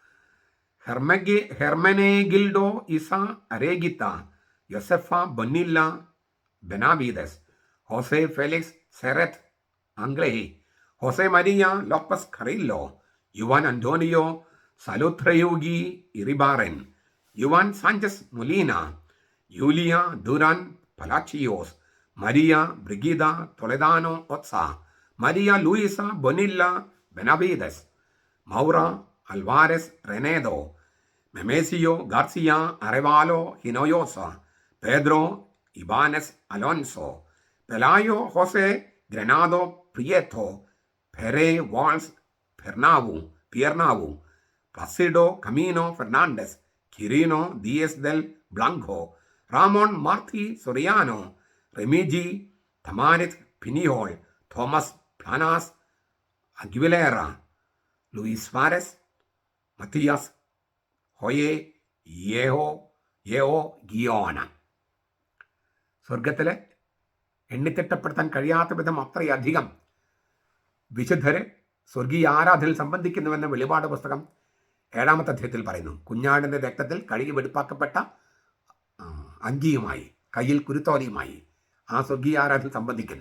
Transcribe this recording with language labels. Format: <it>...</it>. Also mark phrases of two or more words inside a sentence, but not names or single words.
<ml>Hermenegildo Isa Aregita, Josefa Bonilla Benavides, Jose Felix Serret Angleji, Jose Maria Lopez Carrillo, Juan Antonio Salutreugi Iribaren, Juan Sanchez Molina, Julia Duran Palacios, Maria Brigida Toledano Otza, Maria Luisa Bonilla Benavides, Maura Alvarez Renedo, Memesio Garcia Arevalo Hinoyosa, Pedro Ibanez Alonso, Pelayo Jose Granado Prieto, Pere Walls Piernavu, Placido Camino Fernandez, Quirino Díaz del Blanco, Ramon Marti Soriano, Remigi Tamarit Piniol, Thomas Planas Aguilera, Luis Suarez, Matias Hoye യേഹോ ഗിയോന. സ്വർഗത്തിലെ എണ്ണിത്തിട്ടപ്പെടുത്താൻ കഴിയാത്ത വിധം അത്രയധികം വിശുദ്ധരെ സ്വർഗീയ ആരാധനയിൽ സംബന്ധിക്കുന്നുവെന്ന് വെളിപാട് പുസ്തകം 7-ാമത്തെ അധ്യായത്തിൽ പറയുന്നു. കുഞ്ഞാടിൻ്റെ രക്തത്തിൽ കഴുകി വെടിപ്പാക്കപ്പെട്ട അങ്കിയുമായി, കയ്യിൽ കുരുത്തോലയുമായി ആ സ്വർഗീയ ആരാധനയിൽ സംബന്ധിക്കുന്നു.</ml>